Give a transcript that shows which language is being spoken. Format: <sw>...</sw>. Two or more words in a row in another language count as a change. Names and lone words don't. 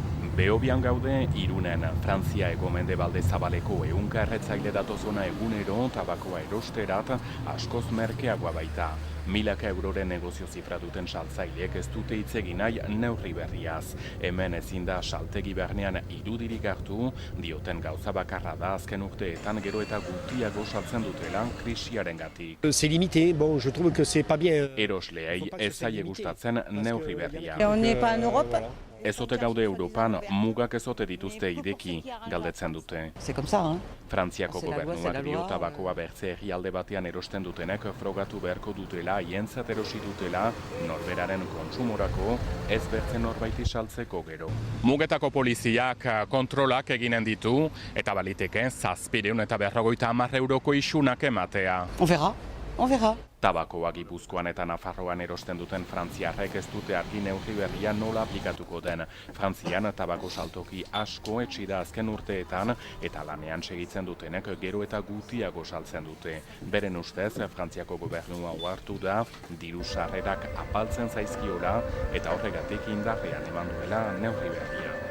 <eu>Behobian gaude, Irunen, Frantzia hego-mendebalde zabaleko ehunka erretzaile datozona egunero, tabakoa erosterat, askoz merkeagoa baita. Milaka euroren negozio zifra duten saltzaileek ez dute hitz egin nahi neurri berriaz. Hemen ezin da saltegi bernean irudirik hartu, dioten gauza bakarra da azken urteetan gero eta gutiago saltzen dutela krisiarengatik.</eu> <fr>C'est limité, bon, je trouve que c'est pas bien.</fr> <eu>Erosleei ez zaie gustatzen neurri berria.</eu> <fr>On n'est pas en Europe.</fr> <eu>Ez ote gaude Europan, mugak ez ote dituzte ideki, galdetzen dute.</eu> <fr>C'est comme ça, hein.</fr> <eu>Frantziako</eu> <fr>C'est la loi,</fr> <eu>gobernuak</eu> <fr>c'est la</fr> <eu>dio</eu> <fr>loi.</fr> <eu>tabakoa bertze herrialde batean erosten dutenek frogatu beharko dutela, hientzat erosi dutela, norberaren kontsumorako, ez bertzen norbaiti saltzeko gero. Mugetako poliziak kontrolak eginen ditu, eta baliteke 750 euroko isunak ematea.</eu> <fr>On verra, on verra.</fr> <eu>Tabakoa Gipuzkoan eta Nafarroan erosten duten frantziarrek ez dute argi neurri berria nola aplikatuko den. Frantzian tabako saltoki asko etxida azken urteetan eta lanean segitzen dutenek gero eta gutiago saltzen dute. Beren ustez, Frantziako gobernua ohartu da, diru sarrerak apaltzen zaizkiola eta horregatik indarrean eman duela neurri berria.</eu>